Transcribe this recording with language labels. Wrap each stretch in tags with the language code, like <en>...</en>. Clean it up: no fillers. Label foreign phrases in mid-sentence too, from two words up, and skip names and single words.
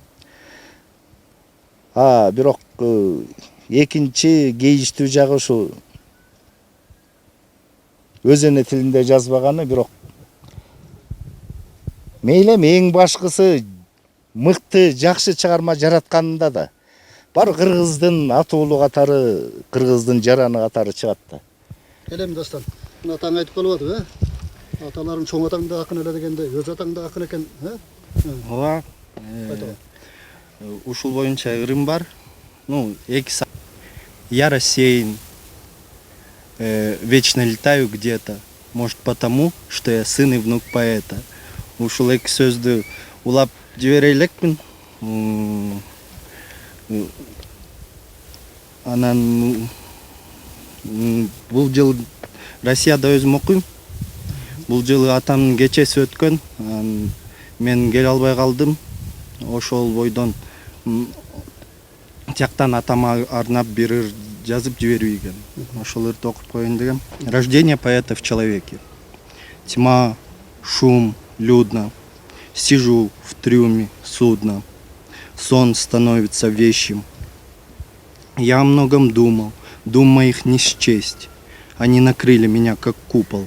<ky>Бирок экинчи кейиштүү жагы ушу өз эне тилинде жазбаганы, бирок мейли эң башкысы мыкты жакшы чыгарма жаратканында да бар кыргыздын атуулу катары, кыргыздын жараны катары чыгат да. Келем Дастан. Мына атаң айтып калып атып, аталарың чоң атаң да акын эле дегенде, өз атаң да акын экен, Ооба. Ушул боюнча ырым бар.</ky> <ru>Я рассеян, вечно летаю где-то. Может потому, что я сын и внук поэта.</ru> <ky>Ушул эки сөздү улап жибере элекмин. Анан бул жыл Россияда өзүм окуйм. Бул жылы атамдын кечеси өткөн. Мен келе албай калдым. Ошол бойдон тияктан атама арнап бир ыр жазып жибербейген. Ошол ырды окуп коеюн дегем.</ky> <ru>Рождение поэта в человеке. Тьма, шум, людно. Сижу в трюме судна. Сон становится вещим. Я о многом думал, дум моих не счесть. Они накрыли меня как купол.</ru>